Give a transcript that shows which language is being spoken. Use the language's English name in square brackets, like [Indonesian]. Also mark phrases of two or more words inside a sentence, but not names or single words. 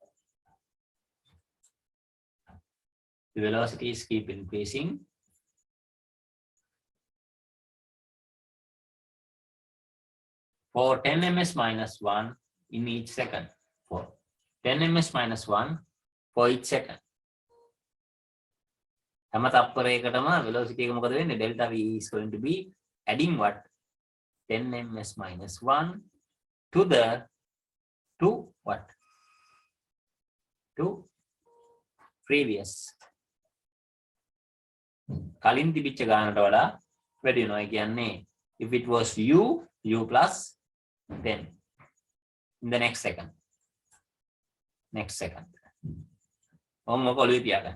[English] The velocity is keep increasing. For 10 ms minus 1 in each second. For 10 ms minus 1 for each second. [Sinhala] හැම තප්පරයකටම velocity එක මොකද වෙන්නේ? [English] Delta V is going to be adding what? 10 ms minus 1 to what? To previous. [Sinhala] කලින් තිබිච්ච ගානට වඩා වැඩි වෙනවා. ඒ කියන්නේ [English] if it was u plus 10 in the next second. [Sinhala] ඔන්න ඔළුවේ තියාගන්න.